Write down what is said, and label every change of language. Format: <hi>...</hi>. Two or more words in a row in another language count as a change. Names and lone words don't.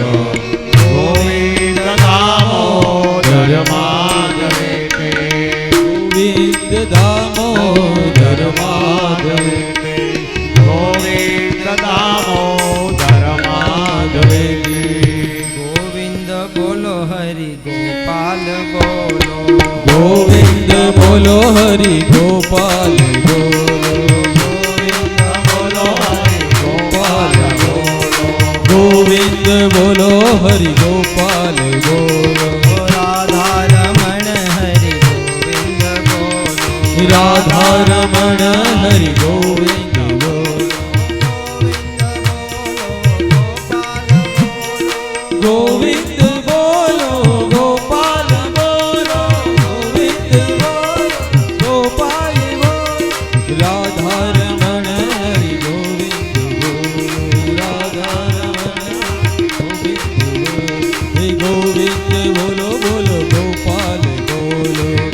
<sa>गोविन्द दामोदर माधवेति गोविन्द दामोदर माधवेति गोविन्द दामोदर माधवेति</sa> <hi>गोविंद बोलो हरि गोपाल बोलो गोविन्द बोलो हरि गोपाल बोलो गोविन्द बोलो हरि गोपाल बोलो राधा रमण हरि गोविंद बोलो राधा रमण हरि गोविन्द बोलो गोविन्द बोलो गोपाल बोलो गोविन्द बोलो गोपाल बोलो राधा रमण हरि गोविन्द बोलो राधा गोविंद बोलो बोलो गोपाल बोलो</hi>